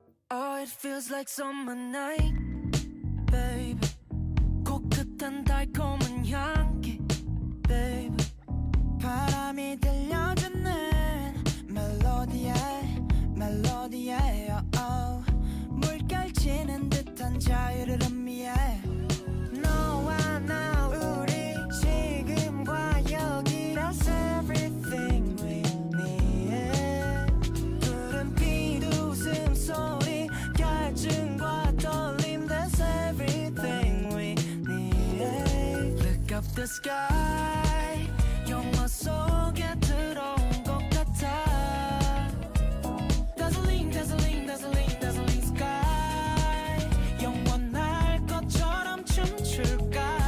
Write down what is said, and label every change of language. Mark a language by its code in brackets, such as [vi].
[en] Oh, it feels like summer night, baby. [ko] 코끝한 달콤한 향기, baby. 바람이 들려주는 멜로디에, 멜로디에, oh, oh. 물결치는 듯한 자유를 의미해. 너와 나 우리 지금과 여기, [en] that's everything we need. [ko] 푸른 빛 웃음소리, 갈증과 떨림, [en] that's everything we need. Look up the sky, [ko] 영화 속에 들어온 것 같아. [en] Dazzling, dazzling, dazzling, dazzling sky. [ko] 영원할 것처럼 춤출까.